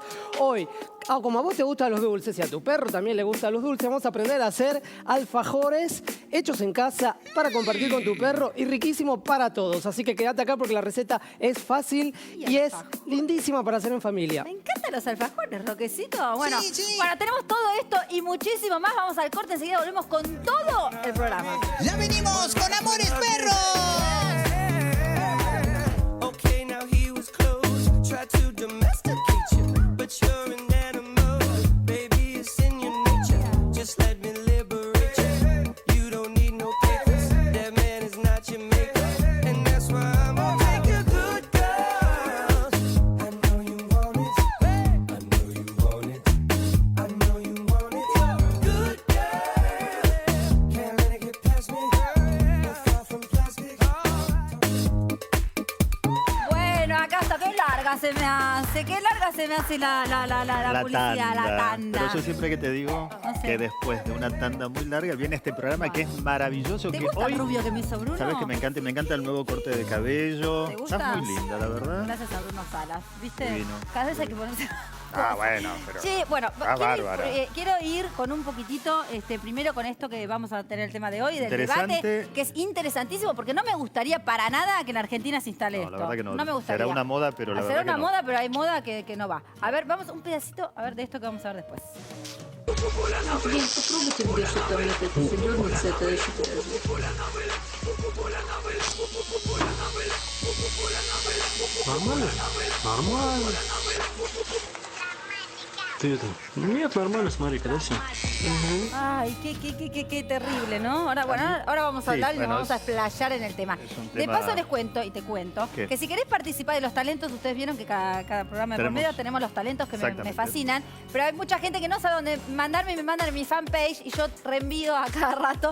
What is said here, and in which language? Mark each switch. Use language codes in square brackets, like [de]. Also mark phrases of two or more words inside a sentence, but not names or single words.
[es] Hoy, como a vos te gustan los dulces y a tu perro también le gustan los dulces, vamos a aprender a hacer alfajores hechos en casa para compartir con tu perro y riquísimo para todos. Así que quédate acá porque la receta es fácil y es lindísima para hacer en familia. Me encantan los alfajores, Roquecito. Bueno, Sí. bueno, tenemos todo esto y muchísimo más. Vamos al corte, enseguida volvemos con todo el programa. ¡Ya venimos con Amores Perros! [en] Okay, now he was close. Try to domesticate you, but you're an animal. Baby, it's in your nature. Just let me liberate you. You don't need no papers. That man is not your maker, and that's why I'm gonna take you good, girl. I know you want it. I know you want it. I know you want it. Good girl. Can't let it get past me. No far from plastic. [es] Bueno, acá está. Qué larga se me hace la publicidad, la tanda. Pero yo siempre que te digo... No que después de una tanda muy larga viene este programa que es maravilloso. ¿Te Que gusta hoy, el rubio que me hizo Bruno? sabes que me encanta el nuevo corte de cabello. ¿Te gusta? Estás muy linda, la verdad. Gracias a Bruno Salas, ¿viste? Divino. Cada vez hay que ponerse... Ah, bueno, pero... Sí, bueno, bárbara. quiero ir con un poquitito, primero con esto que vamos a tener el tema de hoy, del Interesante. debate, que es interesantísimo, porque no me gustaría para nada que en Argentina se instale No, esto. la verdad que no. No me gustaría. Será una moda, pero la Será verdad que una no. moda, pero hay moda que no va. A ver, vamos un pedacito a ver de esto que vamos a ver después. [ru] Блин, попробуйте, где что-то вот это задернется, это еще Нормально? Нормально. Ты это... Нет, нормально, смотри-ка, да, все? [es] Ay, qué terrible, ¿no? Ahora, bueno, ahora vamos a Sí, hablar y bueno, nos vamos a explayar en el tema. es un De tema- paso les cuento y te cuento ¿Qué? que si querés participar de los talentos, ustedes vieron que cada programa de por Tenemos- medio tenemos los talentos que me Exactamente. fascinan, pero hay mucha gente que no sabe dónde mandarme y me mandan en mi fanpage y yo reenvío a cada rato.